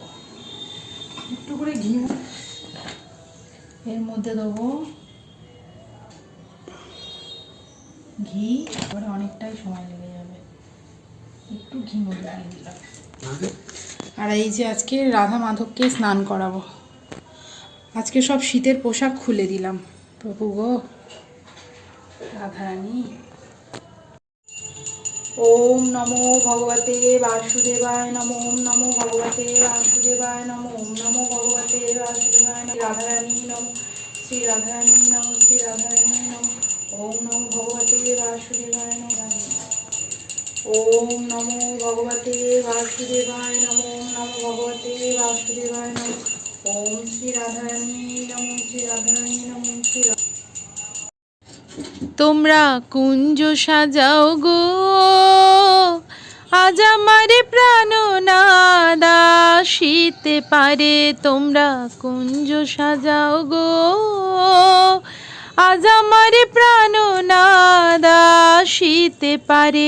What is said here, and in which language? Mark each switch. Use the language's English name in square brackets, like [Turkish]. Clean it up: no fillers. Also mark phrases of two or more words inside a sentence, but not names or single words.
[Bangla] একটু করে ঘি এর মধ্যে দেবো, ঘি, তারপরে অনেকটাই সময় লেগে যাবে। একটু ঘি মধ্যে দিয়ে দিলাম। আর এই যে আজকে রাধা মাধবকে স্নান করাবো। আজকে সব শীতের পোশাক খুলে দিলাম। প্রভু গো রাধারানী। [Sanskrit] ওম নমো ভগবতে বাসুদেবায় নমো। ওম নমো ভগবতে বাসুদেবায় নমো। ওম নমো ভগবতে বাসুদেবায় নমো। রাধারানী নমো, শ্রী রাধারানী নমো, শ্রী রাধারানী নমো। ওম নমো ভগবতে বাসুদেবায় নমো। ওম নমো ভগবতে বাসুদেবায় নমো। ওম নমো ভগবতে বাসুদেবায় নমো। ওম শ্রী রাধারানী নমো, শ্রী রাধারানী নমো, শ্রী। [Bangla] তোমরা কুঞ্জ সাজাও গো, আজ আমার প্রাণনাদ আসিতে পারে। তোমরা কুঞ্জ সাজাও গো, আজ আমার প্রাণনাদ আসিতে পারে।